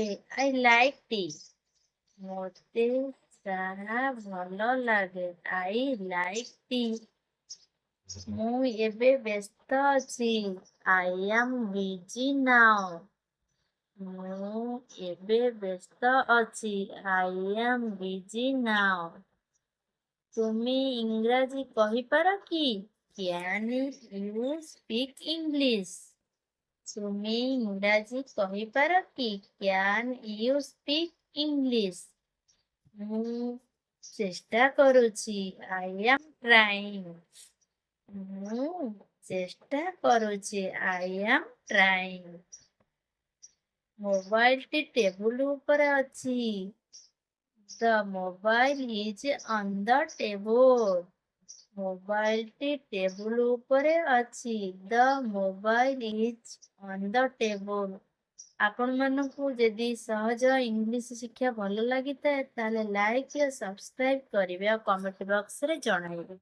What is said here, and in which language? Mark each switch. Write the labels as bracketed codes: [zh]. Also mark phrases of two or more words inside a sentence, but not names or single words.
[en] I like tea. [or] ମୋତେ ଚାହା ଭଲ ଲାଗେ। [en] I like tea. [or] ମୁଁ ଏବେ ବ୍ୟସ୍ତ ଅଛି। [en] I am busy now. [or] ମୁଁ ଏବେ ବ୍ୟସ୍ତ ଅଛି। [en] I am busy now. [or] ତୁମେ ଇଂରାଜୀ କହିପାର କି? [en] Can you speak English? [or] ତୁମେ ଇଂରାଜୀ କହିପାର କି? [en] Can you speak English? [or] ମୁଁ ଚେଷ୍ଟା କରୁଛି। [en] I am trying. [or] ମୁଁ ଚେଷ୍ଟା କରୁଛି। [en] I am trying. [or] ମୋବାଇଲଟି ଟେବୁଲ ଉପରେ ଅଛି। [en] The mobile is on the table. [or] ମୋବାଇଲଟି ଟେବୁଲ ଉପରେ ଅଛି। [en] The mobile is on the table. [or] ଆପଣମାନଙ୍କୁ ଯଦି ସହଜ ଇଂଲିଶ ଶିକ୍ଷା ଭଲ ଲାଗିଥାଏ ତାହେଲେ ଲାଇକ୍ ଓ ସବସ୍କ୍ରାଇବ୍ କରିବେ ଆଉ [en] comment boxରେ [or] ଜଣାଇବେ।